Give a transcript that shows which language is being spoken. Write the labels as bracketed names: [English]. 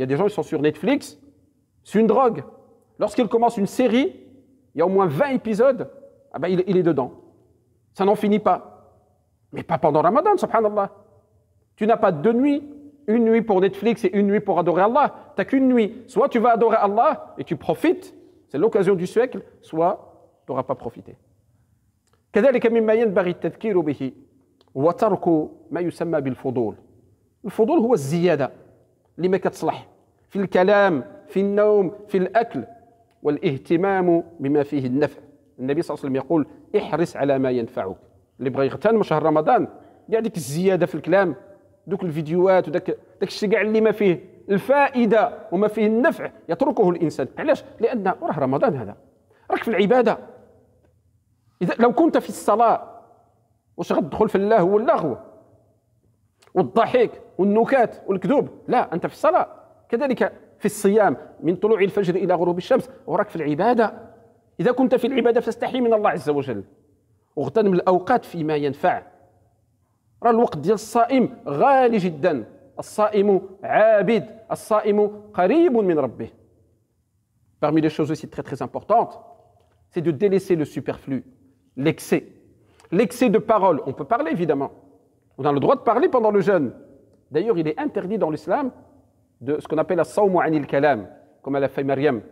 [French] Il y a des gens qui sont sur Netflix, c'est une drogue. Lorsqu'ils commencent une série, il y a au moins 20 épisodes, il est dedans. Ça n'en finit pas. Mais pas pendant Ramadan, subhanallah. Tu n'as pas deux nuits, une nuit pour Netflix et une nuit pour adorer Allah. Tu n'as qu'une nuit. Soit tu vas adorer Allah et tu profites, c'est l'occasion du siècle, soit tu n'auras pas profité. [Arabic] كذلك مما ينبغي التذكير به وترك ما يسمى بالفضول. الفضول هو الزيادة اللي ما كتصلح في الكلام، في النوم، في الأكل والاهتمام بما فيه النفع. النبي صلى الله عليه وسلم يقول احرص على ما ينفعك. اللي بغى يغتنم شهر رمضان كاع ديك الزيادة في الكلام، دوك الفيديوهات وداك الشيء كاع اللي ما فيه الفائدة وما فيه النفع يتركه الإنسان. علاش؟ لأن راه رمضان هذا، راك في العبادة. إذا لو كنت في الصلاة واش غتدخل في الله واللغو والضحك والنكات والكذوب؟ لا، أنت في الصلاة. كذلك في الصيام من طلوع الفجر إلى غروب الشمس وراك في العبادة. إذا كنت في العبادة فاستحي من الله عز وجل واغتنم الأوقات فيما ينفع. راه الوقت ديال الصائم غالي جدا. الصائم عابد، الصائم قريب من ربه. [French] Parmi les choses aussi très très importantes, c'est de délaisser le superflu, l'excès. L'excès de parole, on peut parler évidemment. On a le droit de parler pendant le jeûne. D'ailleurs, il est interdit dans l'islam de ce qu'on appelle [Arabic] as-sawmu anil kalam, [French] comme elle a fait Maryam.